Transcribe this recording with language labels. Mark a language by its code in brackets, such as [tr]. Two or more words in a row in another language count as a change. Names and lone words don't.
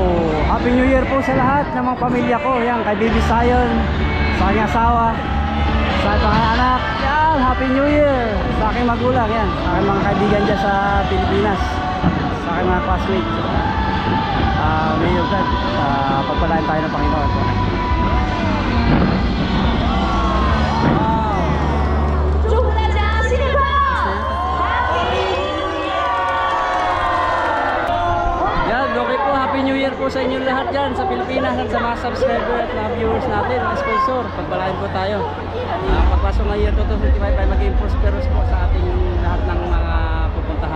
[en] Happy New Year [tl] po sa lahat ng mga pamilya ko. Yan, kay Baby Sayon, sa kanyang asawa, sa mga anak. Yan, [en] Happy New Year! [tl] Sa aking magulang, yan. Sa aking mga kaibigan dyan sa Pilipinas. Sa aking mga classmates. [en] May God, [tl] pagpalain tayo ng Panginoon. Wow! [zh] 祝福大家新年快乐！ [tl] Yan, okay po. [en] Happy New Year [tl] po sa inyo lahat dyan sa Pilipinas at sa mga subscriber at mga viewers natin, mga sponsor. Pagpalain po tayo. Pagpasok ng year 2025 ay maging prosperous po sa ating lahat ng mga pupuntahan.